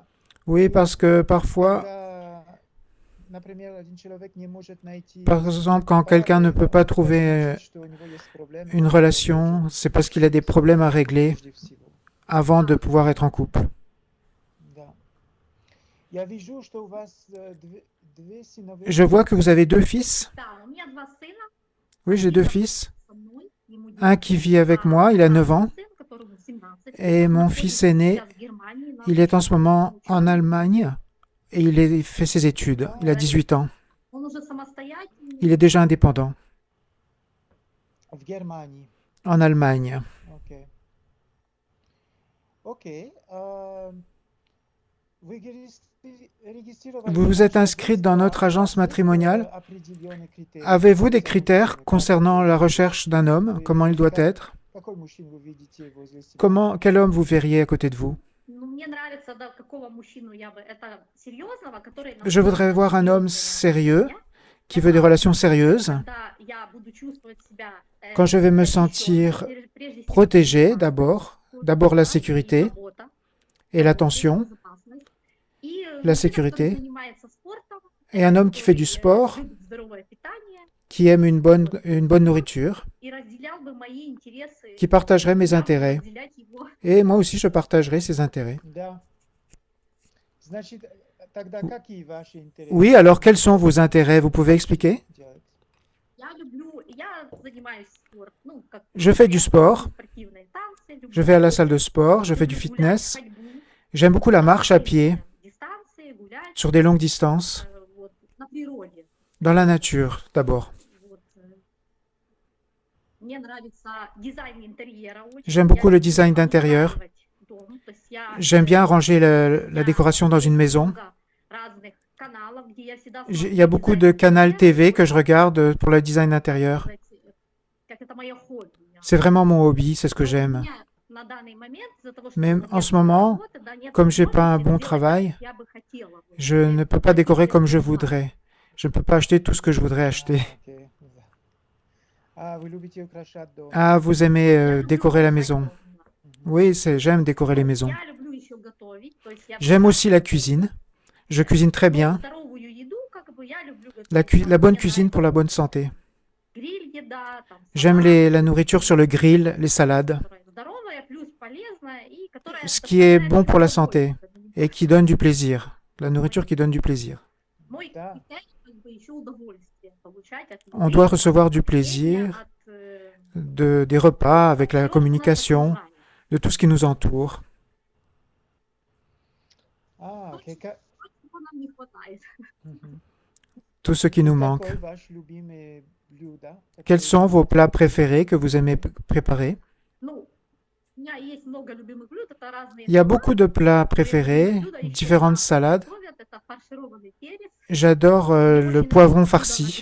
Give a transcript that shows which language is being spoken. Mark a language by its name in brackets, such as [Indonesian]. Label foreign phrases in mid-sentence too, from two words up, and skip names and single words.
[French] Oui, parce que parfois, [Russian] когда, например, один человек не может найти [French] par exemple, quand quelqu'un ne peut pas trouver [Russian] значит, что у него есть проблемы, [French] une [Russian] которые [French] relation, [Russian] должен [French] c'est parce qu'il a des problèmes à régler [Russian] прежде всего. [French] avant de pouvoir être en couple. [Russian] Да. Я вижу, что у вас две сыновья. [French] Je vois que vous avez deux fils. [Russian] Да, у меня два сына. [French] Oui, j'ai deux fils. [Russian] Со мной, ему [French] Un qui vit avec moi, il a 9 ans. [Russian] сын, которому 17. [French] Et [Russian] Он [French] mon [Russian] находится [French] fils aîné, [Russian] сейчас в Германии на [French] il est en ce moment en [Russian] учебе. [French] Allemagne et il fait ses études. Il a 18 ans. [Russian] Он уже самостоятельный. [French] Il est déjà indépendant [Russian] В Германии. [French] en Allemagne. [Russian] Окей. Вы регистрировали [French] Vous vous êtes inscrite dans notre agence matrimoniale. [Russian] определенные критерии. [French] Avez-vous des critères concernant la recherche d'un homme? Comment il doit être? [Russian] Какой мужчину вы видите возле себя? [French] Quel homme vous verriez à côté de vous? [Russian] Ну, мне нравится, да, какого мужчину я бы... Это серьезного, который... [French] Je voudrais voir un homme sérieux, qui veut des relations sérieuses, [Russian] Когда я буду чувствовать себя, [French] quand je vais me [Russian] защищённой, [French] sentir [Russian] прежде всего, [French] protégé [Russian] безопасность, [French] d'abord la [Russian] и [French] sécurité [Russian] забота, [French] et l'attention, [Russian] безопасность. И, [French] la [Russian] мужчина, [French] sécurité, [Russian] который занимается спортом, [French] et un homme qui fait du [Russian] который, [French] sport, [Russian] любит здоровое питание [French] qui aime une bonne nourriture, [Russian] и разделял бы мои интересы, [French] qui partagerait mes [Russian] я буду [French] intérêts. [Russian] разделять его. [French] Et moi aussi, je partagerai ses intérêts. [Russian] Да. Значит, тогда какие ваши интересы? [French] Oui, alors quels sont vos intérêts? Vous pouvez expliquer? [Russian] делать? Я занимаюсь спортом, ну, как [French] Je fais du sport, [Russian] спортивные танцы, люблю [French] je vais à la salle de sport, je fais du [Russian] люблю гулять, [French] fitness. [Russian] ходьбу, [French] J'aime beaucoup la marche à pied, [Russian] дистанции, гулять, [French] sur des longues distances, [Russian] вот, на природе. [French] dans la nature d'abord. [Russian] Вот, мне нравится дизайн интерьера очень. [French] J'aime beaucoup [Russian] Я [French] le [Russian] люблю [French] design d'intérieur. [Russian] обустраивать дом. То есть я [French] J'aime bien ranger la décoration dans une maison. [Russian] много разных каналов, где я всегда [French] Il [Russian] смотрю [French] y a beaucoup de [Russian] дизайн [French] canaux [Russian] интерьера, [French] TV que je [Russian] это, [French] regarde pour le design intérieur. [Russian] сказать, как это мое хобби. [French] C'est vraiment mon hobby, c'est ce que [Russian] Но у [French] j'aime. [Russian] меня на данный момент, из-за того, что [French] Même [Russian] нет [French] en ce [Russian] много [French] moment, [Russian] работы, да, нет [French] comme j'ai pas un [Russian] возможности [French] bon [Russian] сделать так, [French] travail, [Russian] как я бы хотела бы. [French] je ne peux pas décorer comme je voudrais. Je ne peux pas acheter tout ce que je voudrais acheter. [Russian] Окей, да. А вы любите украшать дом? [French] Ah, vous aimez [Russian] Я люблю [French] décorer la [Russian] украшать [French] maison. [Russian] дом, да. [French] Oui, j'aime décorer les maisons. [Russian] Я люблю еще готовить, то есть я [French] J'aime [Russian] всегда [French] aussi la [Russian] готовлю. [French] cuisine. Je cuisine très [Russian] Но [French] bien. [Russian] здоровую еду, как бы, я люблю [French] La [Russian] готовить. Там [French] bonne [Russian] мне [French] cuisine pour la bonne [Russian] нравится [French] santé. [Russian] гриль-еда, там [French] J'aime [Russian] салаты, [French] la nourriture sur le grill, les salades, [Russian] которая здоровая, плюс полезная и которая [French] ce qui est [Russian] доставляет [French] bon pour la [Russian] удовольствие. [French] santé et qui donne du plaisir. La nourriture qui donne du plaisir. [Russian] Мой Да. критерий, как бы, еще удовольствие получать от [French] On [Russian] еды, [French] doit [Russian] от [French] recevoir du [Russian] общения, [French] plaisir [Russian] от [French] des repas avec la [Russian] всего, что нас [French] communication, [Russian] окружает. [French] de tout ce qui nous entoure. [Russian] Окей. Чего нам не хватает. Мгм. [French] Tout ce qui nous manque. [Russian] Какой ваш любимый блюдо? [French] Quels sont [Russian] Какой [French] vos plats préférés que vous aimez préparer? [Russian] Ну, у меня есть много любимых блюд, это разные [French] Il y a [Russian] салаты. [French] beaucoup de plats [Russian] Мои любимые [French] préférés, [Russian] блюда еще [French] différentes [Russian] часто [French] salades. [Russian] готовят, это фаршированный перец. [French] J'adore [Russian] Мне [French] le [Russian] очень [French] poivron [Russian] нравится блюдо на [French] farci.